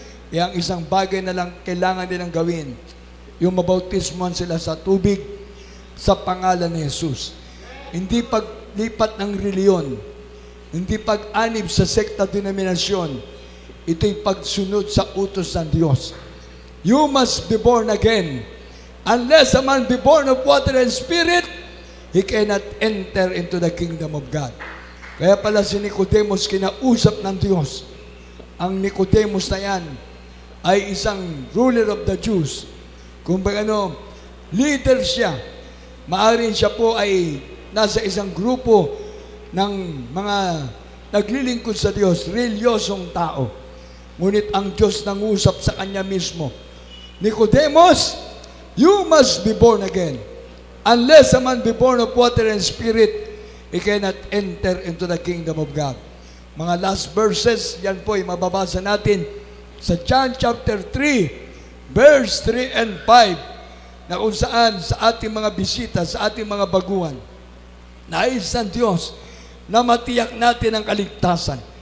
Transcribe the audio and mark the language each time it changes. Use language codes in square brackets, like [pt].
[tl] Kaya ang isang bagay na lang kailangan nilang gawin, yung mabautismuhan sila sa tubig sa pangalan ni Jesus. Hindi paglipat ng reliyon, hindi pag-anib sa sekta denominasyon, ito'y pagsunod sa utos ng Diyos. [en] You must be born again. Unless a man be born of water and spirit, he cannot enter into the kingdom of God. [tl] Kaya pala si Nicodemus kinausap ng Diyos. Ang Nicodemus na yan ay isang [en] ruler of the Jews. [tl] Kung leader siya. Maaring siya po ay nasa isang grupo ng mga naglilingkod sa Diyos, reliyosong tao. Ngunit ang Diyos nangusap sa kanya mismo. [en] Nicodemus, you must be born again. Unless a man be born of water and spirit, he cannot enter into the kingdom of God. [tl] Mga last verses, yan po ay mababasa natin sa John chapter 3, verse 3 and 5, na kung saan sa ating mga bisita, sa ating mga baguhan, nais ng Diyos na matiyak natin ang kaligtasan.